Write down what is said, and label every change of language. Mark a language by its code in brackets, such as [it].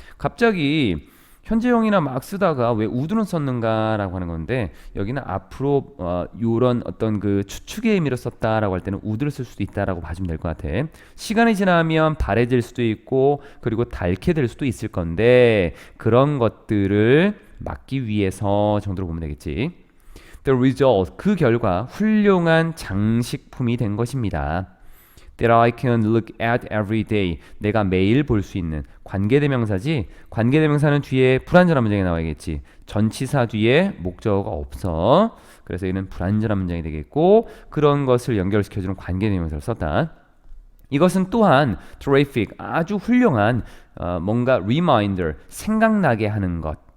[ko] 갑자기 현재형이나 막 쓰다가 왜 would는 썼는가라고 하는 건데 여기는 앞으로 이런 어떤 그 추측의 의미로 썼다라고 할 때는 would를 쓸 수도 있다라고 봐주면 될 것 같아. 시간이 지나면 바래질 수도 있고 그리고 닳게 될 수도 있을 건데 그런 것들을 막기 위해서 정도로 보면 되겠지. [en] The result, [ko] 그 결과 훌륭한 장식품이 된 것입니다. [en] That I can look at every day. [ko] 내가 매일 볼 수 있는 관계대명사지. 관계대명사는 뒤에 불완전한 문장이 나와야겠지. 전치사 뒤에 목적어가 없어. 그래서 이는 불완전한 문장이 되겠고 그런 것을 연결시켜주는 관계대명사를 썼다. 이것은 또한 terrific, 아주 훌륭한 뭔가 reminder, 생각나게 하는 것.